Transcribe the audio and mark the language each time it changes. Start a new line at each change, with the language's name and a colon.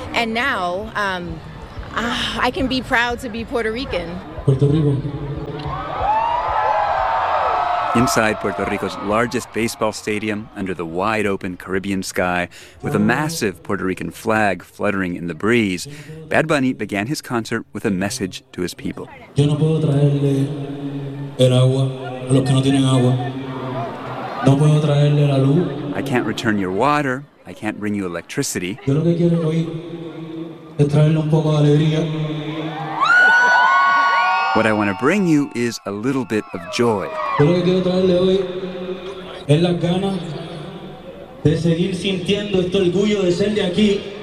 English: And now I can be proud to be Puerto Rican. Puerto Rico. Inside Puerto Rico's largest baseball stadium, under the wide-open Caribbean sky, with a massive Puerto Rican flag fluttering in the breeze, Bad Bunny began his concert with a message to his people.
Spanish: Yo no puedo traerle el agua a los que no tienen agua. No puedo traerle la luz.
English: I can't return your water. I can't bring you electricity.
Spanish: Yo lo que quiero hoy es traerle un poco de alegría.
English: What I want to bring you is a little bit of joy.
Spanish: Yo lo que quiero traerle hoy es las ganas de seguir sintiendo este orgullo de ser de aquí.